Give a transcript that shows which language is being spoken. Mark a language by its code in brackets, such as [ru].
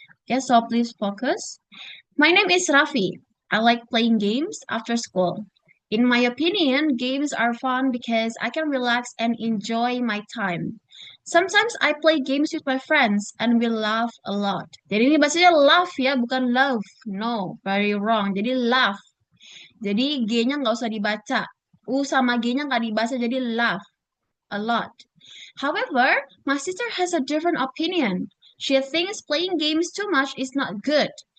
[en] Okay, so please focus. My name is Rafi. I like playing games after school. In my opinion, games are fun because I can relax and enjoy my time. Sometimes I play games with my friends and we laugh a lot. [id] Jadi ini bahasanya laugh ya, bukan love. [en] No, very wrong. [id] Jadi laugh. Jadi G-nya nggak usah dibaca. U sama G-nya nggak dibaca, jadi laugh a lot. [en] However, my sister has a different opinion. She thinks playing games too much is not good.